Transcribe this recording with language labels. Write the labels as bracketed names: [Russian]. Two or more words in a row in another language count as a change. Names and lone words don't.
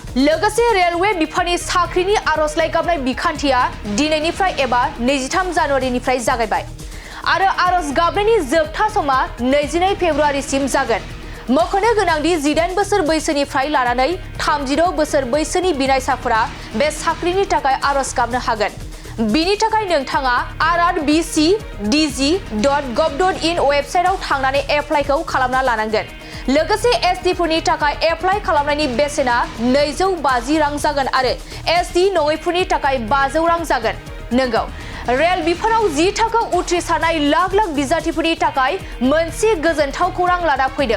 [Bodo] लोगोसे रेलवे बिफाननि साख्रिनि आर'जलाइ गाबनाय बिखान्थिया दिनैनिफ्राय एबा 23 जानुवारिनिफ्राय जागायबाय आरो आर'ज गाबनायनि जोबथा समा 22 फेब्रुआरिसिम जागोन। मख'नो गोनांदि 18 बोसोर बैसोनिफ्राय लानानै 36 बोसोर बैसोनि बिनायसाफोरा बे साख्रिनि थाखाय आर'ज गाबनो हागोन। बिनि थाखाय नोंथाङा rrbcdg.gov.in वेबसाइटआव थांनानै एप्लाइखौ खालामना लानांगोन। लोगोसे एसटि फोरनि थाखाय एप्लाइ खालामनायनि बेसेना 250 रां जागोन आरो एसटि नङैफोरनि थाखाय 500 रां जागोन। नंगौ, रेल बिफानाव 10 थाखोआव उथ्रिसारनाय लाख लाख बिजाथिफोरनि थाखाय मोनसे गोजोनथाव खौरां लाना फैदों।